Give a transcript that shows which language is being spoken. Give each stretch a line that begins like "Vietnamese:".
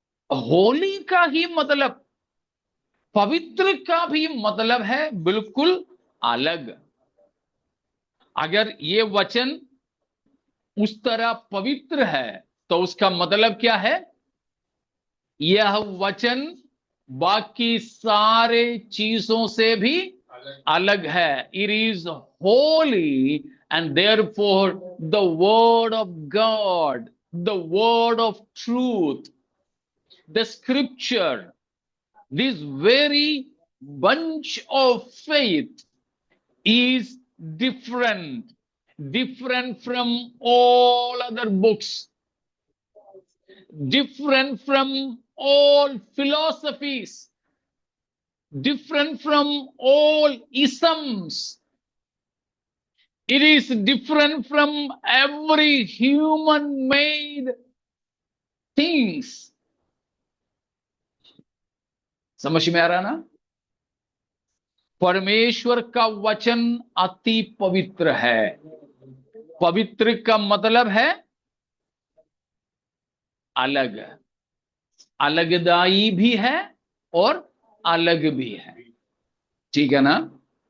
Hindi: होली का ही मतलब, पवित्र का भी मतलब है बिल्कुल अलग। अगर ये वचन उस तरह पवित्र है तो उसका मतलब क्या है? यह वचन बाकी सारे चीजों से भी अलग है।
English: It is holy and therefore the word of God, the word of truth, the scripture, this very bunch of faith is different from all other books, different from all philosophies, different from all isms. It is different from every human made things.
Hindi: समझ में आ रहा ना? परमेश्वर का वचन अति पवित्र है। पवित्र का मतलब है अलग, अलगदाई भी है और अलग भी है। ठीक है ना?